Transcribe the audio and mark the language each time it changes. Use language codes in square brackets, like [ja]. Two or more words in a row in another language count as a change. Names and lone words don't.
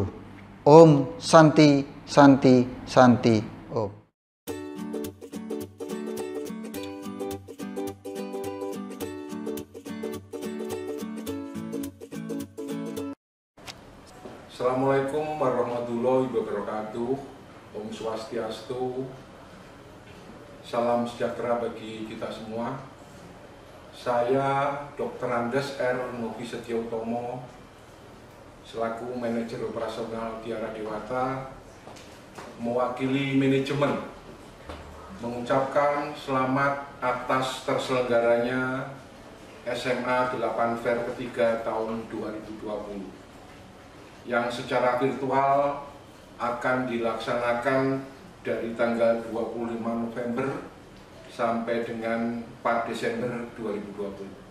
[ban] Om Santi Santi Santi Om. [ar] السلام عليكم ورحمة الله وبركاته. [ban] Om Swastiastu. [id] Salam sejahtera bagi kita semua. Saya Dr. Andes R. Novi Setiotomo selaku manajer operasional Tiara Dewata mewakili manajemen mengucapkan selamat atas terselenggaranya SMA 8 Fair ketiga tahun 2020 yang secara virtual akan dilaksanakan dari tanggal 25 November sampai dengan 4 Desember 2020.